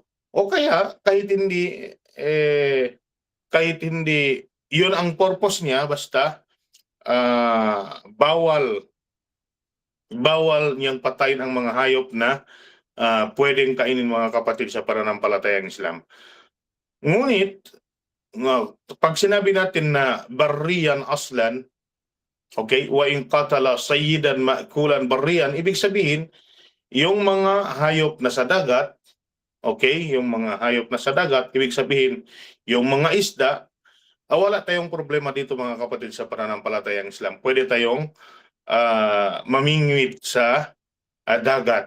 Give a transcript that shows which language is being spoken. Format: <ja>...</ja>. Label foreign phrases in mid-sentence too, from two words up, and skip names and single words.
<tl>O kaya kahit hindi 'yun ang purpose niya, basta bawal niyang patayin ang mga hayop na pwedeng kainin mga kapatid sa pananampalatayang Islam. Ngunit pag sinabi natin na</tl> <ar>بريا أصلا,</ar> <tl>okay,</tl> <ar>وإن قتل صيدا مأكولا بريا,</ar> <tl>ibig sabihin yung mga hayop na sa dagat, okay, yung mga hayop na sa dagat, ibig sabihin yung mga isda, wala tayong problema dito mga kapatid sa pananampalatayang Islam. Pwede tayong mamingwit sa dagat.</tl>